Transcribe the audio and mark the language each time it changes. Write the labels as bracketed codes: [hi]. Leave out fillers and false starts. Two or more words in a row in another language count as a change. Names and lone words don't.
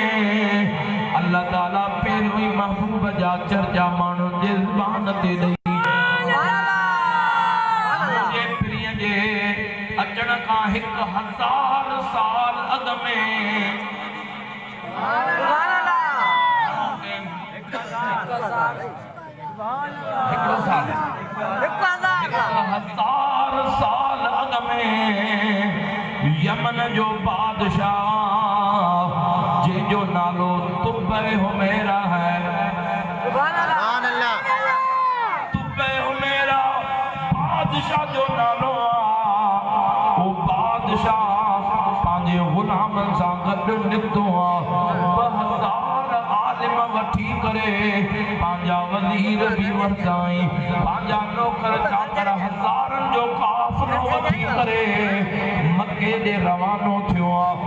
[sd] अल्लाह ताला पहिरियों ई महबूब जा चर्चा माण्हुनि जे ज़बान ते ॾेई मुंहिंजे प्रिय जे अचण खां 1000 साल अॻ में हिकिड़ो साल 1000 साल अॻ में यमन जो बादशाह जंहिंजो नालो तुब्बे हुमैरा है। [ar] सुभान अल्लाह। [sd] तुब्बे हुमैरा बादशाह जो नालो वो बादशाह पंहिंजे गुलामनि सां गॾु निकितो आहे। 2000 आलिम वठी करे पंहिंजा वज़ीर बि वरिताई, पंहिंजा नौकर चाकर हज़ारनि जो काफ़िलो वठी करे मके जे रवानो थियो आहे।